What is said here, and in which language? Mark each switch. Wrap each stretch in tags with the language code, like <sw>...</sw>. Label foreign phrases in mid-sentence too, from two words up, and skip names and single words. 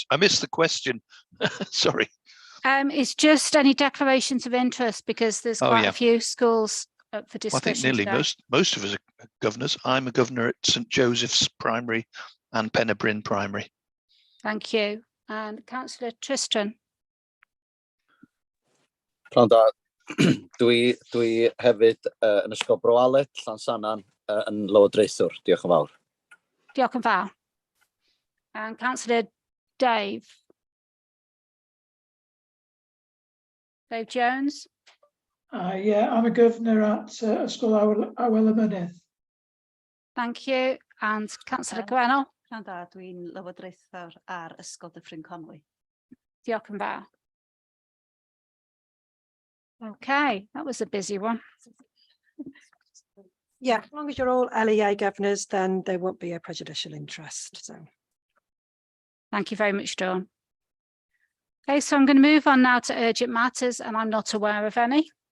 <en>I missed the question. Sorry. It's just any declarations of interest, because there's quite a few schools up for discussion. I think nearly today. most of us are governors. I'm a governor at St Joseph's Primary and Pennebryn Primary. Thank you. And Councillor Tristan.</en> <cy>Pnawn da. Dwi hefyd yn Ysgol Broalet, Llansannan yn Lywodraethwr. Diolch yn fawr. Diolch yn fawr.</cy> <en>And Councillor Dave. Dave Jones. Yeah, I'm a governor at Ysgol Awel y Mynydd. Thank you. And Councillor Gwennell.</en> <cy>Pnawn da, dwi'n lywodraethwr ar Ysgol Dyffryn Conwy. Diolch yn fawr.</cy> <en>Okay, that was a busy one. Yeah, as long as you're all LEA governors, then there won't be a prejudicial interest. So, thank you very much, Dawn. Okay, so I'm going to move on now to urgent matters, and I'm not aware of any.</en>